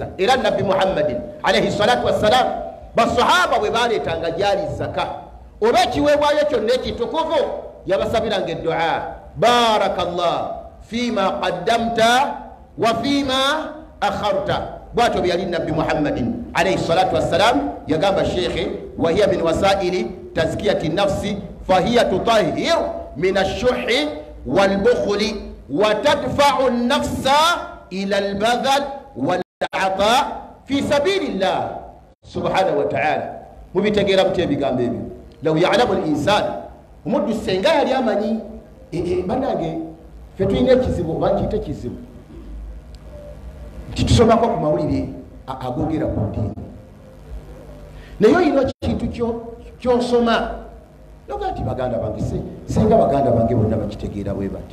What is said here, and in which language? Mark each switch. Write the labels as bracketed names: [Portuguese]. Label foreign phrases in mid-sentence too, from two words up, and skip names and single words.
[Ganda] Era Nabbi Muhammadin [Arabic] عليه الصلاة والسلام [Ganda] basahaba bwe baleetanga gyali zaka oba ekiweebwayo kyonna ekitukuvu, yabasabiranga eddua, [Arabic] بارك الله فيما قدمت وفيما أخرت. [Ganda] Bwatyo byali Nabbi Muhammadin [Arabic] عليه الصلاة والسلام [Ganda] yagamba shekhe, [Arabic] وهي من وسائل تزكية النفس فهي تطهر من الشح والبخل وتدفع النفس إلى البذل والعطاء في سبيل الله سبحانه وتعالى. [Ganda] Mubitegeera mutya ebigambo ebyo? [Arabic] لو يعلم الإنسان, [Ganda] omuddu senga yali amanyi banange ffe tulina ekizibu oba nkiyita ekizibu nti tusomako ku mawulire agogera ku ddiini, naye olina ekintu kyosoma noga nti baganda bange senga baganda bange bonna bakitegeera bwe bati.